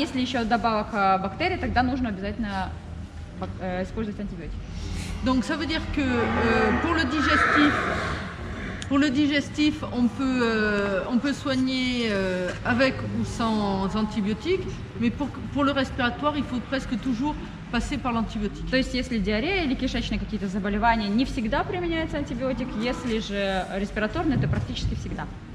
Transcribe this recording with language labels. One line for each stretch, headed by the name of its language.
Russian: А если еще добавок бактерий, тогда нужно обязательно использовать антибиотик.
French: Donc ça veut dire que pour le digestif, on peut soigner avec ou sans antibiotiques, mais pour le respiratoire, il faut presque toujours passer par l'antibiotique.
Russian: То есть, если диарея или кишечные какие-то заболевания, не всегда применяется антибиотик, если же респираторные, то практически всегда.